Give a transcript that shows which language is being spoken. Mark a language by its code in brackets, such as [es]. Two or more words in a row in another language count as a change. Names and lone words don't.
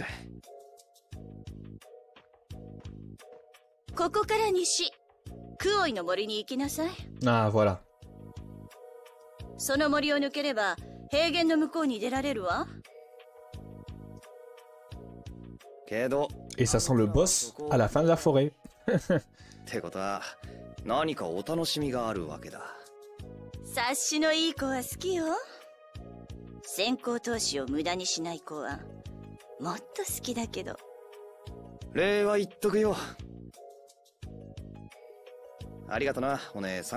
[ja] ここから西、 クオイの森に行きなさい。 [fr] Ah, voilà. [ja] その森を抜ければ平原の向こうに出られるわ。けど [fr] Et ça sent le boss à la fin de la forêt. [ja] ってことは何かお楽しみがあるわけだ。察しのいい子は好きよ。先行投資を無駄にしない子はもっと好きだけど。礼は言っとくよ。ありがとなお姉さん。